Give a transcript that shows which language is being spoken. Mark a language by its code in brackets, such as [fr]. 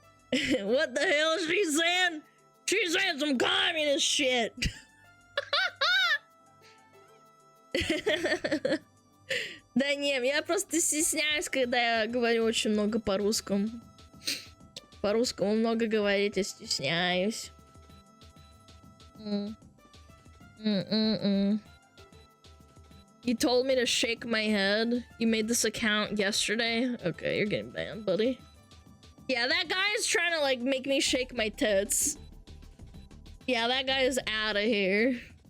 [en] What the hell is she saying? She's saying some communist shit. [ru] Да не, я просто стесняюсь, когда я говорю очень много по-русскому. По-русскому много говорить, я стесняюсь. [en] You told me to shake my head. You made this account yesterday. Okay, you're getting banned, buddy. Yeah, that guy is trying to like make me shake my tits. Yeah, that guy is out of here.